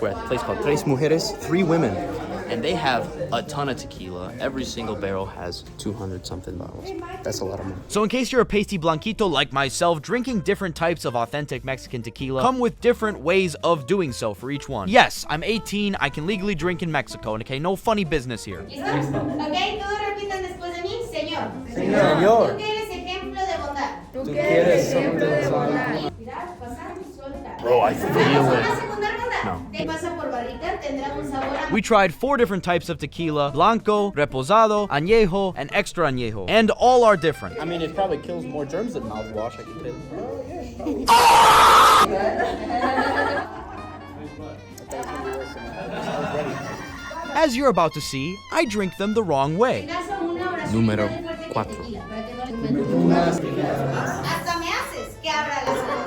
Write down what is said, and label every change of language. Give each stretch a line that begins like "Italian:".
English: We're at a place called Tres Mujeres, 3 women. And they have a ton of tequila. Every single barrel has 200-something bottles. That's a lot of money. So in case you're a pasty blanquito like myself, drinking different types of authentic Mexican tequila come with different ways of doing so for each one. Yes, I'm 18. I can legally drink in Mexico. And okay, no funny business here.
Spanish: Ok, todos repitan después de mí. Señor. Señor. Tú que eres ejemplo de bondad. Tú quieres ejemplo de bondad. Mirar, pasar y soltar.
English: Bro, I feel it. No.
Spanish: Pasa por barrica, tendrá un sabor a...
English: We tried 4 different types of tequila: blanco, reposado, añejo, and extra añejo. And all are different. I mean, it probably kills more germs than mouthwash, I can tell you. As you're about to see, I drink them the wrong way.
Spanish: Número 4. Hasta me haces que abra las...